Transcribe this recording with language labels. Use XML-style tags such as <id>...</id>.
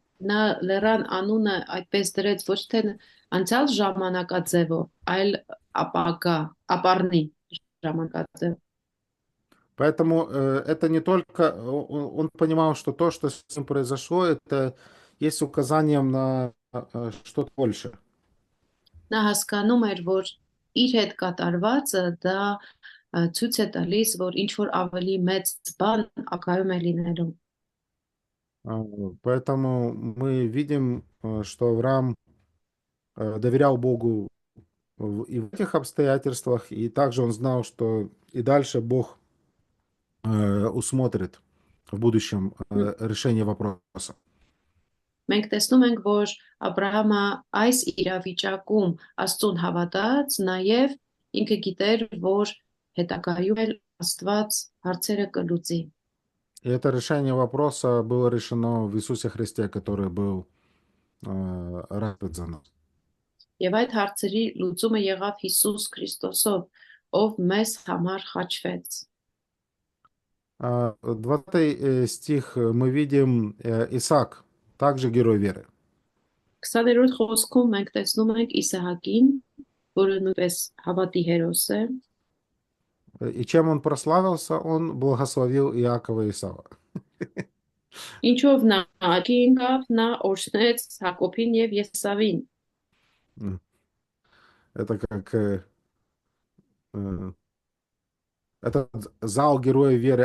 <hy>Նա լեռան անունը այդպես դրեց ոչ թե անցյալ ժամանակաձևով, այլ ապառնի ժամանակաձև։</hy> <ru>Поэтому это не только... Он понимал, что то, что с ним произошло, это есть указанием на что-то большее.</ru> <hy>Նա հասկանում էր, որ իր հետ կատարվածը դա ցույց է տալիս, որ ինչ որ ավելի մեծ բան ակայում է լինելու։</hy> <ru>Поэтому мы видим, что Авраам доверял Богу и в этих обстоятельствах, и также он знал, что и дальше Бог усмотрит в будущем решение вопроса.</ru> <hy>Մենք տեսնում ենք, որ Աբրահամը այս իրավիճակում Աստծուն հավատաց, նաև ինքը գիտեր, որ հետագայում էլ Աստված հարցերը կլուծի։</hy> <ru>И это решение вопроса было решено в Иисусе Христе, который был распят за нас.</ru> <hy>Եվ այդ հարցերի լուծումը եղավ Հիսուս Քրիստոսով, ով մեզ համար խաչվեց։</hy> <ru>20 стих мы видим Исаак, также герой веры.</ru> <hy>20-րդ խոսքում մենք տեսնում ենք Իսահակին, որը նույնպես հավատի հերոս է,</hy> <ru>И чем он прославился? Он благословил Иакова и Исава.</ru> <hy>ինչով նա ակի եկավ, նա օրհնեց Հակոբին եւ Եսավին։</hy> <ru>Это как этот зал героя веры.</ru>